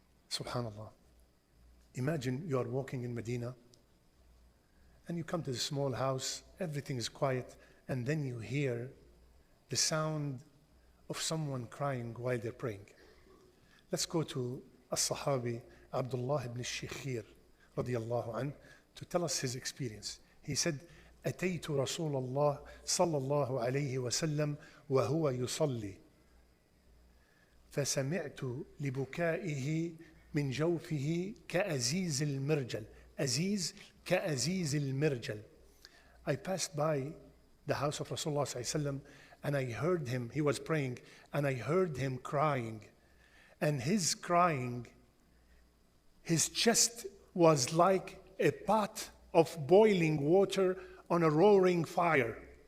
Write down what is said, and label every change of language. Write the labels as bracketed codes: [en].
[en] Subhanallah. Imagine you are walking in Medina and you come to the small house, everything is quiet, and then you hear the sound of someone crying while they're praying. Let's go to As-Sahabi Abdullah ibn al-Shikhir radiyallahu anh to tell us his experience. He said, [ar] أتيت رسول الله صلى الله عليه وسلم وهو يصلي فسمعت لبكائه من جوفه كأزيز المرجل. Aziz كأزيز المرجل. [en] I passed by the house of Rasulullah ﷺ and I heard him, he was praying, and I heard him crying. And his crying, his chest was like a pot of boiling water on a roaring fire.